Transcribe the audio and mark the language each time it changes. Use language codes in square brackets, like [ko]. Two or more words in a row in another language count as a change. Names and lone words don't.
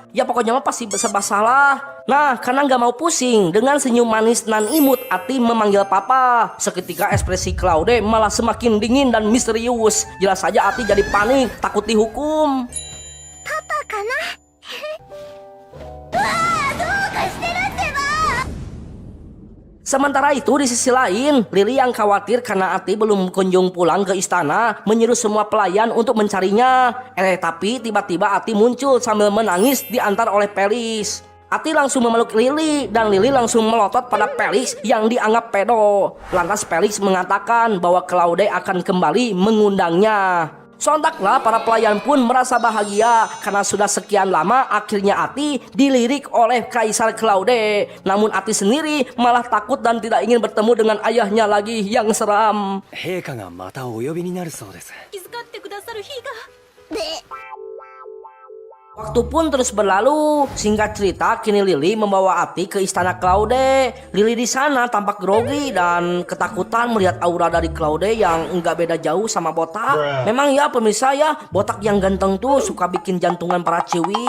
[id] Ya pokoknya mah pasti serba salah. Nah karena gak mau pusing, dengan senyum manis nan imut Ati memanggil papa. Seketika ekspresi Claude malah semakin dingin dan misterius. Jelas saja Ati jadi panik, takut dihukum. [ja] パパかな?わあ, どうかしてるってば? [id] Sementara itu di sisi lain, Lili yang khawatir karena Ati belum kunjung pulang ke istana menyuruh semua pelayan untuk mencarinya. Tapi tiba-tiba Ati muncul sambil menangis diantar oleh Pelis. Ati langsung memeluk Lili dan Lili langsung melotot pada Felix yang dianggap pedo. Lantas Felix mengatakan bahwa Claude akan kembali mengundangnya. Sontaklah para pelayan pun merasa bahagia karena sudah sekian lama akhirnya Ati dilirik oleh Kaisar Claude. Namun Ati sendiri malah takut dan tidak ingin bertemu dengan ayahnya lagi yang seram. [ja] 陛下がまたお呼びになるそうです。気遣ってくださる日が。で、 [id] Waktu pun terus berlalu. Singkat cerita, kini Lili membawa Ati ke istana Claude. Lili di sana tampak grogi dan ketakutan melihat aura dari Claude yang enggak beda jauh sama Botak. Memang ya pemirsa ya, Botak yang ganteng tuh suka bikin jantungan para ciwi.